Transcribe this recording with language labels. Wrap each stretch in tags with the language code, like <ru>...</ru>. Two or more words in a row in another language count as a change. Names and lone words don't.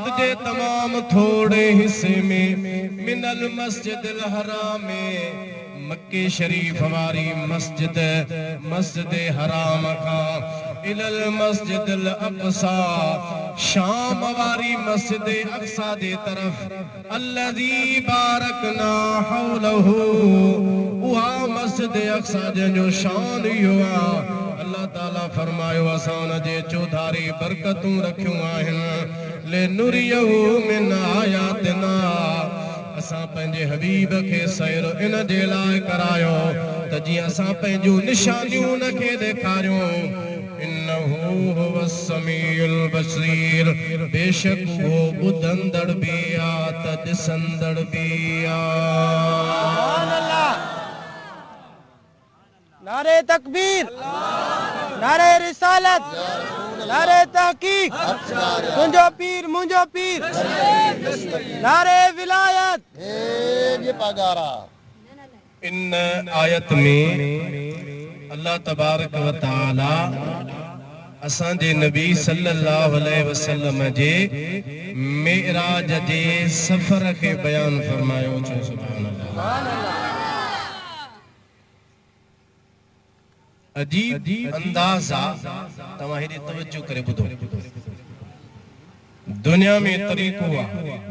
<sd>जे तमाम थोड़े हिस्से में</sd> <ar>من المسجد الحرام</ar> <sd>मक्के शरीफ वारी मस्जिद हराम खां</sd> <ar>إلى المسجد الأقصى</ar> <sd>शाम वारी मस्जिद अक़सा जे तरफ</sd> <ar>الذي باركنا حوله</ar> <sd>उहा मस्जिद अक़सा जंहिंजो शान इहो आहे अल्लाह ताला फरमायो असां उन जे चौधारी बरकतूं रखियूं आहिनि</sd> <ar>لنريه من آياتنا</ar> <sd>असां पंहिंजे हबीब खे सैर इन जे लाइ करायो त जीअं असां पंहिंजूं निशानियूं उनखे ॾेखारियूं</sd> <ar>إنه هو السميع البصير</ar> <sd>बेशक वो ॿुधंदड़ बि आहे त ॾिसंदड़ बि आहे।</sd> <ur>नारे तकबीर नारे रिसालत नारे तहकीक</ur> <sd>तुंहिंजो पीर मुंहिंजो पीर</sd> <ur>नारे विलायत ये पगारा।</ur> <sd>इन आयत में अल्लाह</sd> <ar>تبارك وتعالى</ar> <sd>असांजे नबी</sd> <ar>صلى الله عليه وسلم</ar> <sd>जे मेराज जे सफ़र खे बयान फरमायो छो</sd> <ar>سبحان الله.</ar> <sd>अजीब अंदाज़ा तव्हां हेॾे तवज्जो करे ॿुधो दुनिया में तरीक़ो आहे</sd>